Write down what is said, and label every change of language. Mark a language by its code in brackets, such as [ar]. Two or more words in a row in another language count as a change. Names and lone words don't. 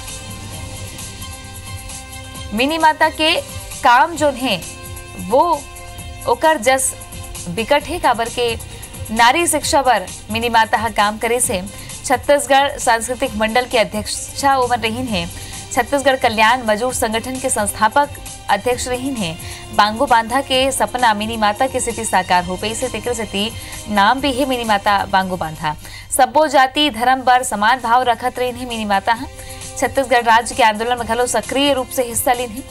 [hne] मिनी माता के काम जो है वो ओकर जस बिकट है काबर के नारी शिक्षा पर मिनी माता काम करे से। छत्तीसगढ़ सांस्कृतिक मंडल के अध्यक्षा ओमन रही हैं। छत्तीसगढ़ कल्याण मजदूर संगठन के संस्थापक अध्यक्ष रही हैं। बांगो बांधा के सपना मिनी माता के सिटी साकार हो पे से तेकर सिटी नाम भी है मिनी माता बांगो बांधा। सबो जाति धर्म पर समान भाव रखत रही है मिनी माता। छत्तीसगढ़ राज्य के आंदोलन में घलो सक्रिय रूप से हिस्सा ली है।